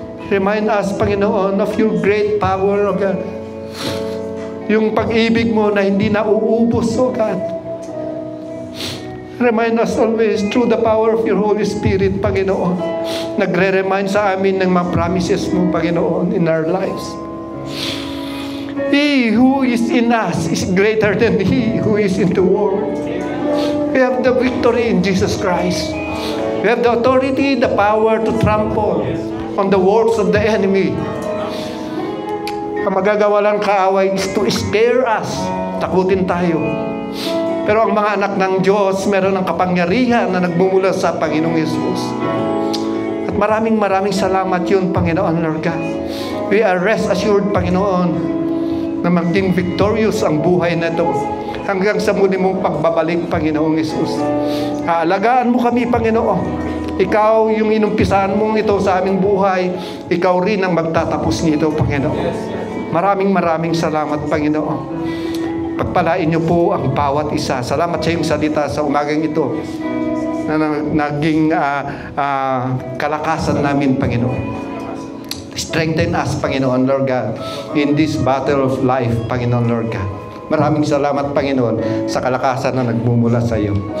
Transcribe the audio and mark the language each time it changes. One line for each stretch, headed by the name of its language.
English: Remind us, Panginoon, of your great power, O God.
Filipino: Yung pag-ibig mo na hindi nauubos,
English: O God. Remind us always through the power of your Holy Spirit, Panginoon.
Filipino: Nagre-remind sa amin ng mga promises mo, Panginoon,
English: in our lives. He who is in us is greater than he who is in the world. We have the victory in Jesus Christ. We have the authority, the power to trample on the works of the enemy.
Filipino: Ang magagawa lang kaaway
English: is to scare us.
Filipino: Takutin tayo. Pero ang mga anak ng Diyos, meron ng kapangyarihan na nagmumula sa Panginoong Yesus. At maraming salamat yun, Panginoon, Lord God.
English: We are rest assured,
Filipino: Panginoon, na maging victorious ang buhay na ito hanggang sa muli mong pagbabalik, Panginoong Yesus. Aalagaan mo kami, Panginoon. Ikaw yung inumpisahan mong ito sa aming buhay, ikaw rin ang magtatapos nito, Panginoon. Maraming salamat, Panginoon. Pagpalain niyo po ang bawat isa. Salamat sa iyong salita sa umagang ito na naging kalakasan namin, Panginoon.
English: Strengthen us, Panginoon, Lord God, in this battle of life, Panginoon, Lord God.
Filipino: Maraming salamat, Panginoon, sa kalakasan na nagmumula sa iyo.